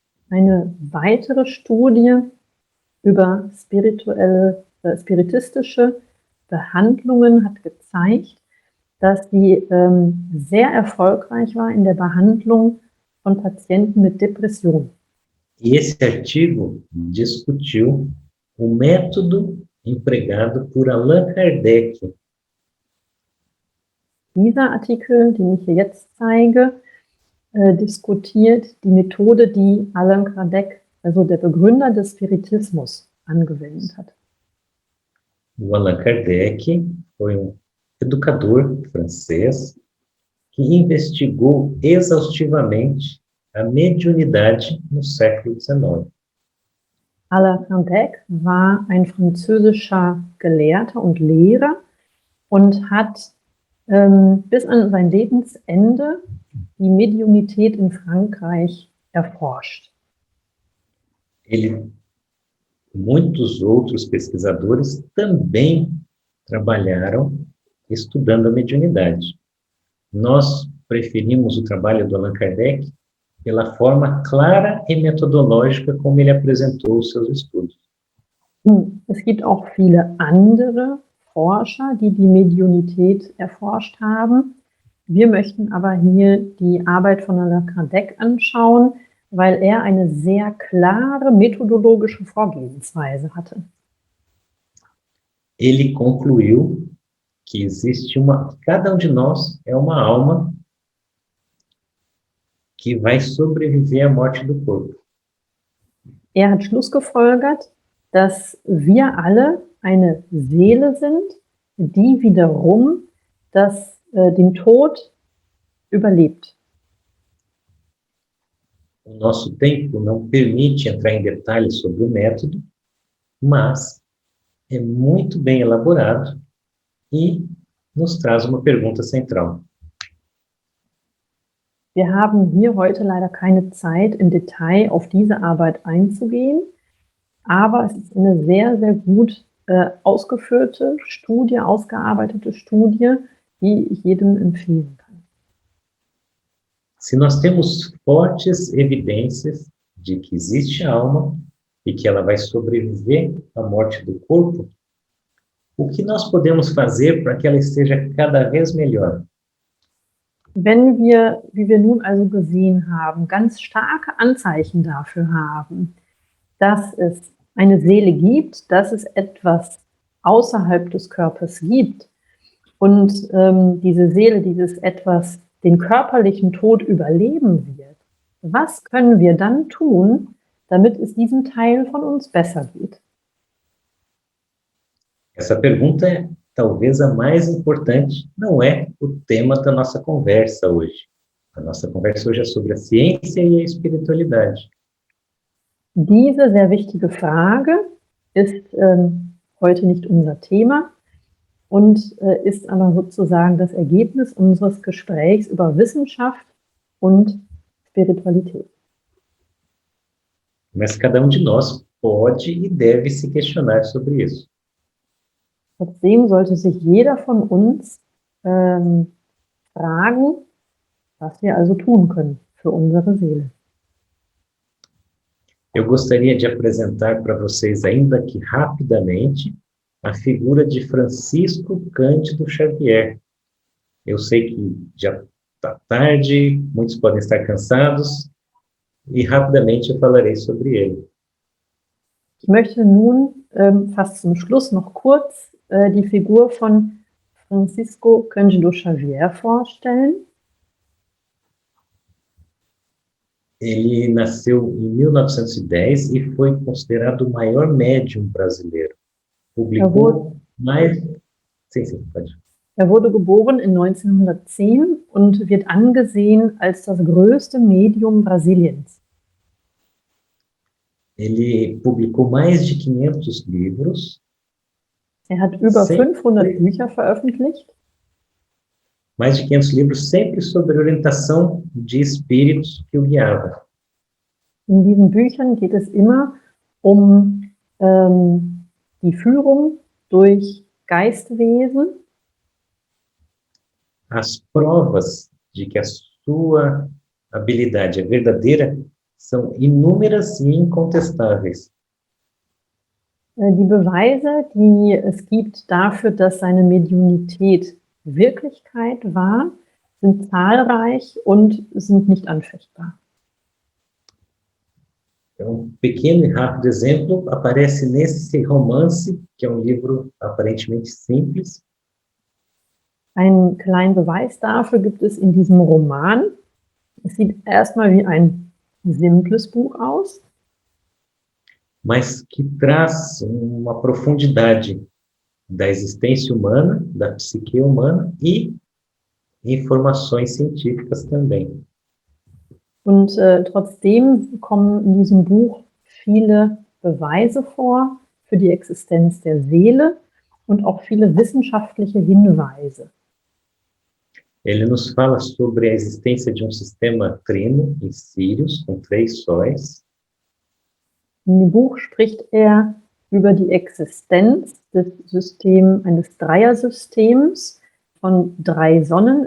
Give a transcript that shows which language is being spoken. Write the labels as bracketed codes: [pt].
[de] Eine weitere Studie über spiritistische Behandlungen hat gezeigt, dass sie sehr erfolgreich war in der Behandlung von Patienten mit Depression. [pt] E esse artigo discutiu o método empregado por Allan Kardec. [de] Dieser Artikel, den ich hier jetzt zeige, diskutiert die Methode, die Allan Kardec, also der Begründer des Spiritismus, angewendet hat. [pt] O Allan Kardec foi educador francês que investigou exaustivamente a mediunidade no século XIX. [de] Allan Kardec war ein französischer Gelehrter und Lehrer und hat bis an sein Lebensende die Mediunität in Frankreich erforscht. [pt] Ele, muitos outros pesquisadores também trabalharam estudando a mediunidade. Nós preferimos o trabalho do Allan Kardec pela forma clara e metodológica como ele apresentou os seus estudos. [de] Es gibt auch viele andere Forscher, die die Mediunität erforscht haben. Wir möchten aber hier die Arbeit von Allan Kardec anschauen, weil er eine sehr klare methodologische Vorgehensweise hatte. [pt] Ele concluiu que existe cada de nós é uma alma que vai sobreviver à morte do corpo. [de] Er hat schlussgefolgert, dass wir alle eine Seele sind, die wiederum den Tod überlebt. [pt] O nosso tempo não permite entrar em detalhes sobre o método, mas é muito bem elaborado e nos traz uma pergunta central. [de] Wir haben hier heute leider keine Zeit, im Detail auf diese Arbeit einzugehen, aber es ist eine sehr, sehr gut ausgeführte Studie, ausgearbeitete Studie, die ich jedem empfehlen kann. [pt] Se nós temos fortes evidências de que existe alma e que ela vai sobreviver à morte do corpo, o que nós podemos fazer para que ela esteja cada vez melhor? [de] Wenn wir, wie wir nun also gesehen haben, ganz starke Anzeichen dafür haben, dass es eine Seele gibt, dass es etwas außerhalb des Körpers gibt und diese Seele, dieses Etwas, den körperlichen Tod überleben wird, was können wir dann tun, damit es diesem Teil von uns besser geht? [pt] Essa pergunta é talvez a mais importante, não é o tema da nossa conversa hoje. A nossa conversa hoje é sobre a ciência e a espiritualidade. [de] Diese sehr wichtige Frage ist heute nicht unser Thema und ist aber sozusagen das Ergebnis unseres Gesprächs über Wissenschaft und Spiritualität. [pt] Mas cada de nós pode e deve se questionar sobre isso. [de] Trotzdem sollte sich jeder von uns fragen, was wir also tun können für unsere Seele. [pt] Eu gostaria de apresentar para vocês, ainda que rapidamente, a figura de Francisco Cândido Xavier. Eu sei que já está tarde, muitos podem estar cansados, e rapidamente eu falarei sobre ele. [de] Ich möchte nun fast zum Schluss noch kurz die Figur von Francisco Cândido Xavier vorstellen. [pt] Ele nasceu em 1910 e foi considerado o maior médium brasileiro. Publicou mais... Sim, pode. [de] Er wurde geboren in 1910 und wird angesehen als das größte Medium Brasiliens. [pt] Ele publicou mais de 500 livros, [de] Er hat über [pt] sempre, [de] 500 Bücher veröffentlicht, [pt] mais de 500 livros, sempre sobre orientação de espíritos que o guiava. [de] In diesen Büchern geht es immer um die Führung durch Geistwesen. [pt] As provas de que a sua habilidade é verdadeira são inúmeras e incontestáveis. [de] Die Beweise, die es gibt dafür, dass seine Mediunität Wirklichkeit war, sind zahlreich und sind nicht anfechtbar. [pt] Pequeno e rápido exemplo aparece nesse romance, que é livro aparentemente simples. [de] Einen kleinen Beweis dafür gibt es in diesem Roman. Es sieht erstmal wie ein simples Buch aus, [pt] mas que traz uma profundidade da existência humana, da psique humana e informações científicas também. [de] Und trotzdem kommen in diesem Buch viele Beweise vor für die Existenz der Seele und auch viele wissenschaftliche Hinweise. [pt] Ele nos fala sobre a existência de sistema trino em Sírius, com 3 sóis. [de] In dem Buch spricht er über die Existenz eines Dreiersystems von 3 Sonnen.